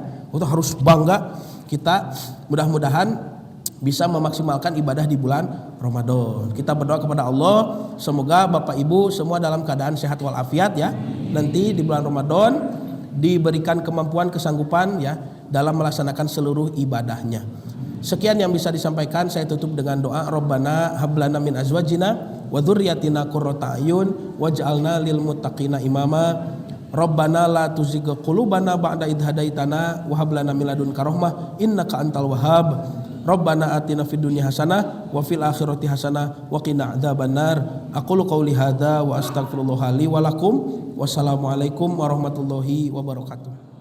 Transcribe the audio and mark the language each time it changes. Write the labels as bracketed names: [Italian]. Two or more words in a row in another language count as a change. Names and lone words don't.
[Indonesian] Untuk harus bangga, kita mudah-mudahan bisa memaksimalkan ibadah di bulan Ramadan. Kita berdoa kepada Allah semoga Bapak Ibu semua dalam keadaan sehat walafiat ya. Nanti di bulan Ramadan diberikan kemampuan, kesanggupan ya dalam melaksanakan seluruh ibadahnya. Sekian yang bisa disampaikan, saya tutup dengan doa. [Arabic] ربنا هب لنا من أزواجنا وذرياتنا قرة أعين واجعلنا للمتقين إماما. ربنا لا تزغ قلوبنا بعد إذ هديتنا وهب لنا من لدنك رحمة إنك أنت الوهاب. ربنا آتنا في الدنيا حسنة وفي الآخرة حسنة وقنا عذاب النار. أقول قولي هذا وأستغفر الله لي ولكم. والسلام عليكم ورحمة الله وبركاته.